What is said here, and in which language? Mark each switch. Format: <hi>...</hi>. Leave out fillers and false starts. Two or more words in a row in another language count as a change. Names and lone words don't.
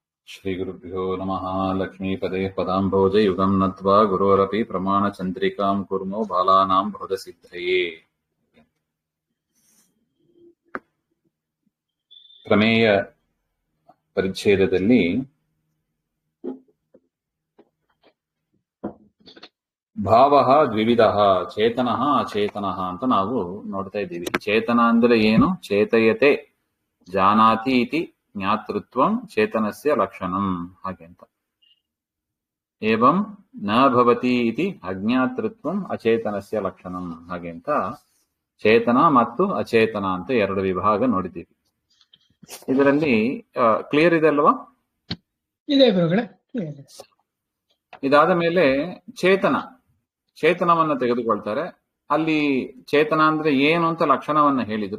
<sa>श्रीगुरुभ्यो नमः। लक्ष्मीपदे पदाम्भोजे युगं नत्वा गुरोरपि प्रमाणचन्द्रिकां कुर्मो बालानां बोधसिद्धये।</sa> <kn>ಪ್ರಮೇಯ ಪರಿಚ್ಛೇದದಲ್ಲಿ ಭಾವ ದ್ವಿವಿಧ ಚೇತನ ಅಚೇತನ ಅಂತ ನಾವು ನೋಡ್ತಾ ಇದ್ದೀವಿ. ಚೇತನ ಅಂದ್ರೆ ಏನು?</kn> <sa>ಚೇತಯತೆ ಜಾನಾತಿ ಇತಿ ಜ್ಞಾತೃತ್ವಂ ಚೇತನಸ್ಯ ಲಕ್ಷಣಂ</sa> <kn>ಹಾಗೆ ಅಂತ.</kn> <sa>ಏವಂ ನ ಭವತಿ ಇತಿ ಅಜ್ಞಾತೃತ್ವಂ ಅಚೇತನಸ್ಯ ಲಕ್ಷಣಂ</sa> <kn>ಹಾಗೆ ಅಂತ ಚೇತನ ಮತ್ತು ಅಚೇತನ ಅಂತ ಎರಡು ವಿಭಾಗ ನೋಡಿದ್ದೀವಿ. ಇದರಲ್ಲಿ ಕ್ಲಿಯರ್ ಇದೆ ಅಲ್ವಾ? ಇದೆ ಗುರುಗಳೇ. ಇದಾದ ಮೇಲೆ ಚೇತನವನ್ನ ತೆಗೆದುಕೊಳ್ತಾರೆ. ಅಲ್ಲಿ ಚೇತನ ಅಂದ್ರೆ ಏನು ಅಂತ ಲಕ್ಷಣವನ್ನ ಹೇಳಿದ್ರು.</kn>